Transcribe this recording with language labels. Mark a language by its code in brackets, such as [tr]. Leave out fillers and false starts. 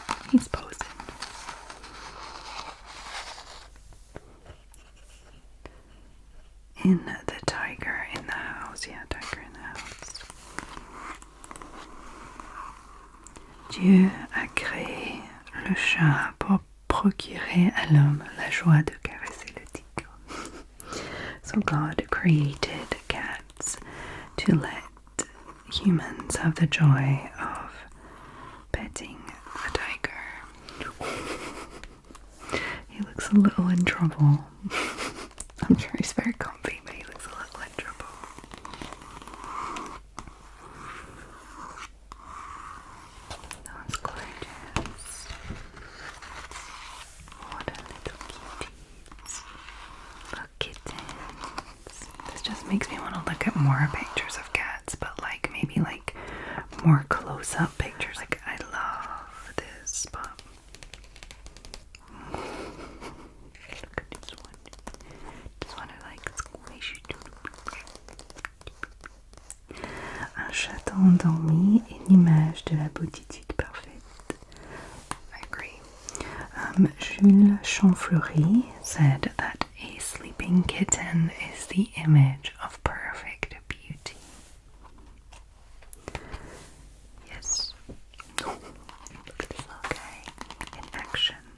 [en] He's posing. In the tiger in the house, yeah, tiger in the house. [fr] Dieu a créé le chat pour procurer à l'homme la joie de caresser le tigre. [en] So God created cats to let humans have the joy of petting a tiger. He looks a little in trouble. I'm sure he's very comfy, but he looks a little in trouble. That's gorgeous. What a little kitties. Look, kittens. This just makes me want to look at more pictures of cats, but like maybe like more close-up pictures. Like I love this spot. Look at this one. This one I like squishy. [fr] Un chaton endormi est l'image de la beautitude parfaite. [en] I agree. Jules Champfleury said that a sleeping kitten is the image of perfect beauty. Yes. Look at this little guy in action.